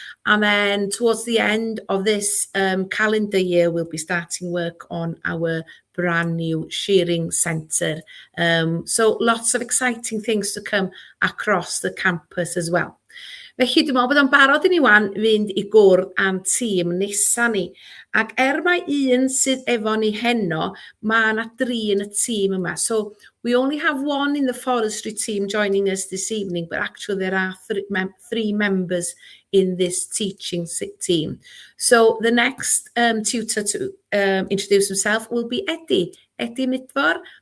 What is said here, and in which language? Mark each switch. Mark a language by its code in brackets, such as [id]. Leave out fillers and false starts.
[en] And then towards the end of this calendar year, we'll be starting work on our brand new shearing centre. So lots of exciting things to come across the campus as well. [cy] Felly dwi'n meddwl bod o'n barod i ni wan fynd i gwrdd am tîm nesa ni. Ac mae un sydd efo ni heno, mae yna 3 yn y tîm yma. [en] So we only have 1 in the forestry team joining us this evening, but actually there are 3 members in this teaching team. So the next tutor to introduce himself will be Eddie Midfor.